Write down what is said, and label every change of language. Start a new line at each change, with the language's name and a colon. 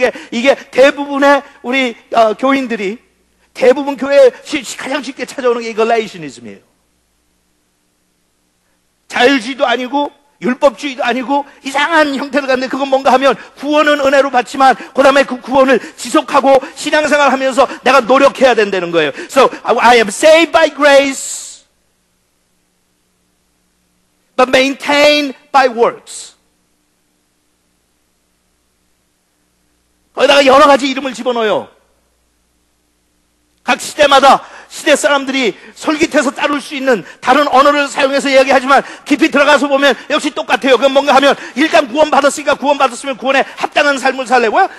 Korean: 이게 대부분의 우리 교인들이 대부분 교회에 가장 쉽게 찾아오는 게 이 Galatianism이에요. 자유주의도 아니고 율법주의도 아니고 이상한 형태를 갖는데 그건 뭔가 하면 구원은 은혜로 받지만 그 다음에 그 구원을 지속하고 신앙생활 하면서 내가 노력해야 된다는 거예요.
English: So I am saved by grace but maintained by works.
Korean: 거기다가 여러 가지 이름을 집어넣어요. 각 시대마다 시대 사람들이 솔깃해서 따를 수 있는 다른 언어를 사용해서 이야기하지만 깊이 들어가서 보면 역시 똑같아요. 그건 뭔가 하면 일단 구원받았으니까 구원받았으면 구원에 합당한 삶을 살려고요?